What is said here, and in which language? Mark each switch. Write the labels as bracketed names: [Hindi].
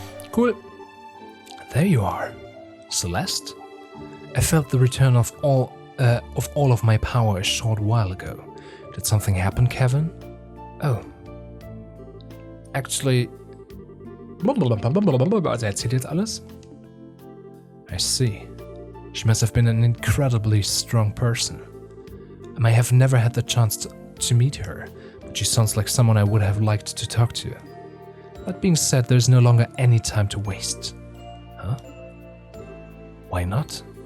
[English] Cool. There you are. Celeste? I felt the return of all of my power a short while ago. Did something happen, Kevin? Oh. Actually... [German] Also er erzählt jetzt alles? [English] I see. She must have been an incredibly strong person. I may have never had the chance to meet her, but she sounds like someone I would have liked to talk to. That being said, there's no longer any time to waste. Huh? Why not?